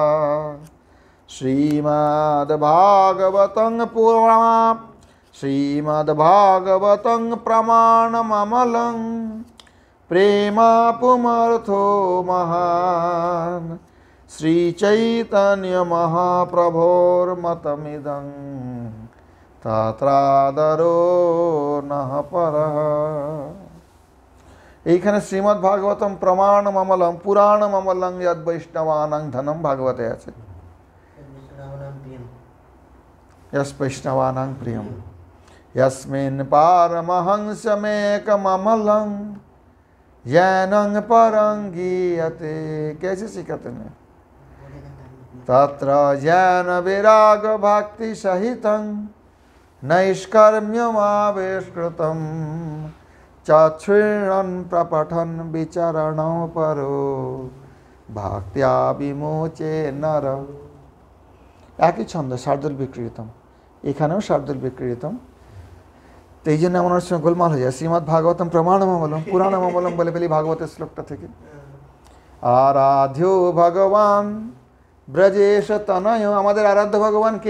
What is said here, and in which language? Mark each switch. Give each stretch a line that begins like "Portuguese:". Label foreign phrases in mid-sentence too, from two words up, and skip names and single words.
Sanskrit: শ্রীমদ্ভাগবতং প্রমাণমমলং প্রেমাপুমর্থো মহান শ্রীচৈতন্য মহাপ্রভোর্মতমিদং তত্রাদরো নঃ পরঃ। এইখানে শ্রীমদ্ভাগবতম প্রমাণমমলং পুরাণমমলং যদ বৈষ্ণবানাং ধনম
Bangla: ভাগবতে আছে।
Sanskrit: यस वैष्णवानां प्रियम यस्मिन् पारमहंसमेकममलं येनं परं गीयते।
Hindi: कैसे सिखाते हैं?
Sanskrit: तत्र ज्ञान विराग भक्ति सहितं नैष्कर्म्यमाविष्कृतं चक्षुषन् प्रपठन् विचरणो परो भक्त्या विमोचे नर।
Bangla: একই ছন্দ, শার্দুল বিক্রীতম, এখানেও শার্দুল বিক্রীতম। তো এই জন্য আমার সঙ্গে গোলমাল হয়ে যায়।
Sanskrit: শ্রীমদ্ ভাগবতম প্রমাণমমলম পুরাণমমলম
Bangla: বলে ফেলি ভাগবতের শ্লোকটা থেকে। আরাধ্য ভগবান ব্রজেশ তনয়, আমাদের আরাধ্য ভগবান কে?